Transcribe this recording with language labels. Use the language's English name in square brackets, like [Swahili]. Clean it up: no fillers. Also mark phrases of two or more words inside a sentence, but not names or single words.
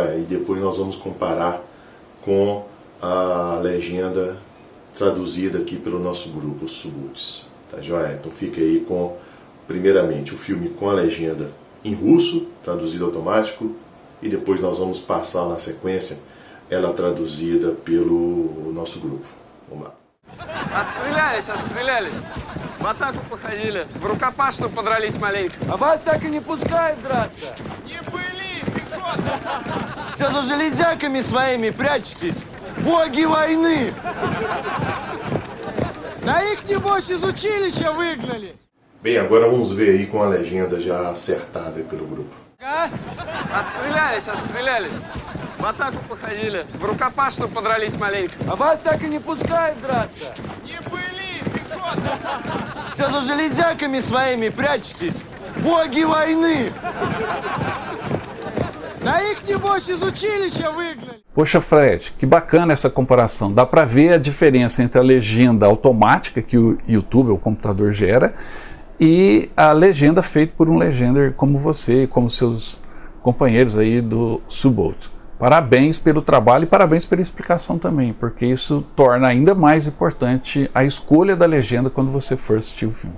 [Portuguese] E depois nós vamos comparar com a legenda traduzida aqui pelo nosso grupo, os Subots, tá joia? Então fica aí com, primeiramente, o filme com a legenda em russo, traduzido automático, e depois nós vamos passar na sequência ela traduzida pelo nosso grupo. Vamos lá. [Russian] Отстрелялись. В атаку походили. В рукопашную подрались маленько. А вас так и не пускают драться. Не были, пехота! Все за железяками своими прячетесь. Боги войны! Да их, небось, из училища выгнали. [Portuguese] Bem, agora vamos ver aí com a legenda já acertada pelo grupo. [Russian] Отстрелялись. В атаку походили. В рукопашную подрались маленько. А вас так и не пускают драться. Не были, пехота! Все за железяками своими прячетесь. Боги войны! Да их, небось, из училища выгнали. [Portuguese] Poxa, Fred, que bacana essa comparação. Dá para ver a diferença entre a legenda automática que o YouTube, o computador, gera, e a legenda feita por um legender como você e como seus companheiros aí do Subot. Parabéns pelo trabalho e parabéns pela explicação também, porque isso torna ainda mais importante a escolha da legenda quando você for assistir o filme.